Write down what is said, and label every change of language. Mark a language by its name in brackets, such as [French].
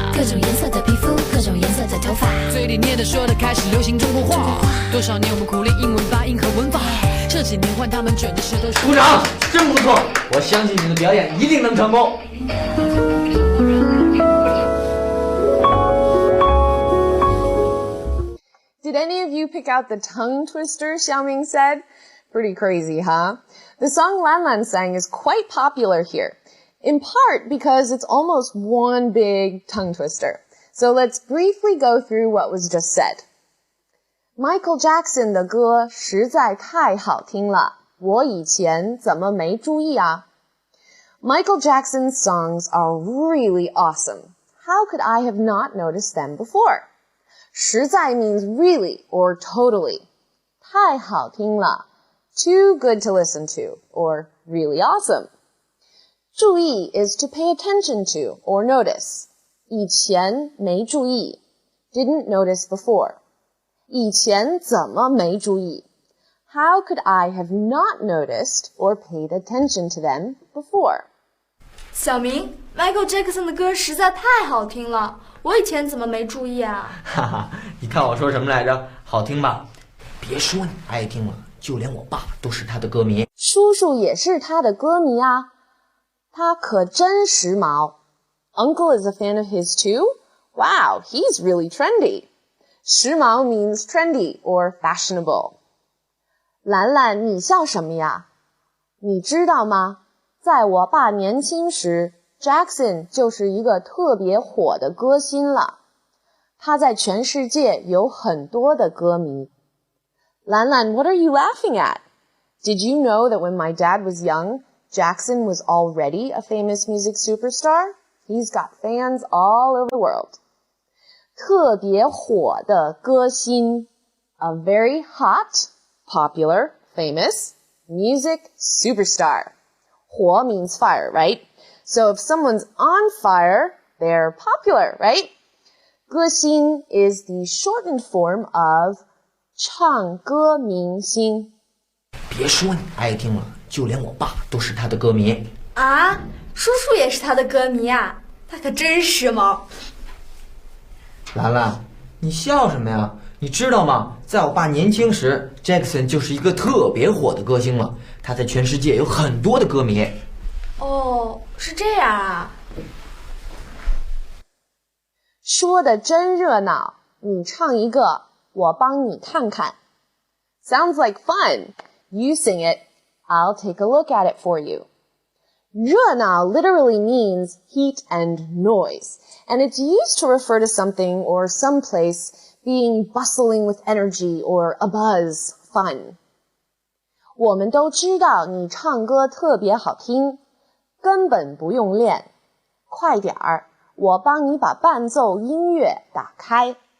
[Chinese] 各种颜色的皮肤，各种颜色的头发，嘴里念的说的开始流行中国话。多少年我们苦练英文发音和文法，这几年换他们卷着石头。鼓掌，真不错！我相信你的表演一定能成功。 [English] Did any of you pick out the tongue twister Xiaoming said? Pretty crazy, huh? The song Lan Lan sang is quite popular here, in part because it's almost one big tongue twister. So let's briefly go through what was just said. [Chinese] Michael Jackson 的歌实在太好听了，我以前怎么没注意啊？ [English] Michael Jackson's songs are really awesome. How could I have not noticed them before? 实在 means really or totally. [Chinese] 太好听了 [English] too good to listen to or really awesome. 注意 is to pay attention to or notice. [Chinese] 以前没注意 [English] didn't notice before. [Chinese] 以前怎么没注意 [English] How could I have not noticed or paid attention to them before? [Chinese] 小明 ，Michael Jackson 的歌实在太好听了，我以前怎么没注意啊？哈哈，你看我说什么来着？好听吧？别说你爱听了，就连我爸都是他的歌迷。叔叔也是他的歌迷啊，他可真时髦。 [English] Uncle is a fan of his too? Wow, he's really trendy. 时髦 means trendy or fashionable. [Chinese] 兰兰，你笑什么呀？你知道吗？在我爸年轻时 ，Jackson 就是一个特别火的歌星了。他在全世界有很多的歌迷。 [English] 兰兰 what are you laughing at? Did you know that when my dad was young, Jackson was already a famous music superstar? He's got fans all over the world. [Chinese] 特别火的歌星 [English] a very hot, popular, famous music superstar. 火 means fire, right? So if someone's on fire, they're popular, right? 歌星 is the shortened form of [Chinese] 唱歌明星。别说你爱听了，就连我爸都是他的歌迷。啊，叔叔也是他的歌迷啊，他可真时髦。兰兰，你笑什么呀？你知道吗？在我爸年轻时 ，Jackson 就是一个特别火的歌星了。他在全世界有很多的歌迷。哦，是这样啊。说的真热闹，你唱一个，我帮你看看。 [English] Sounds like fun. You sing it. I'll take a look at it for you. 热闹 literally means heat and noise, and it's used to refer to something or some place being bustling with energy or abuzz, fun. [Chinese] 我们都知道你唱歌特别好听，根本不用练。快点儿，我帮你把伴奏音乐打开。